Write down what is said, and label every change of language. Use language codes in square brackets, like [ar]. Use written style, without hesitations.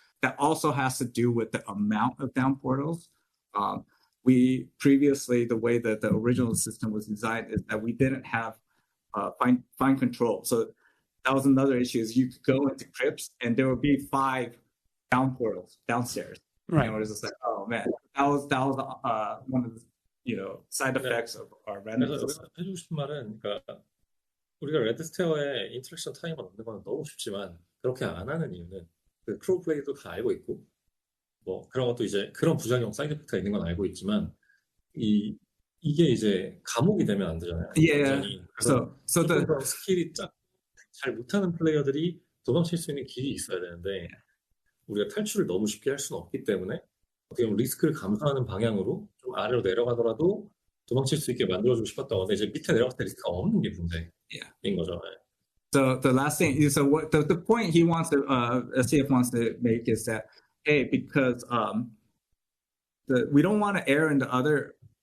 [en] That also has to do with the amount of down portals. We previously, the way that the original system was designed is that we didn't have fine control. So that was another issue, is you could go into crypts and there would be 5 down portals downstairs. Right. And it was just like, oh man, that was one of the side effects of our random system. [ko] 해주고 싶은 말은, 그러니까 우리가 레드스테어의 인터랙션 타이머 넣는 건 너무 쉽지만 그렇게 안 하는 이유는 그 크로우 플레이도 다 알고 있고 뭐 그런 것도 이제 그런 부작용 사이드 이펙트가 있는 건 알고 있지만 이게 이제 감옥이 되면 안 되잖아요. 그래서 스킬이 잘 못하는 플레이어들이 도망칠 수 있는 길이 있어야 되는데 우리가 탈출을 너무 쉽게 할 수는 없기 때문에 어떻게 보면 리스크를 감수하는 방향으로 좀 아래로 내려가더라도 도망칠 수 있게 만들어주고 싶었던 건데 이제 밑에 내려갔을 때 리스크가 없는 게 문제인 거죠. [en] So the last thing, so what the point he wants to, SCF wants to make is that, hey, because we don't want to err in the other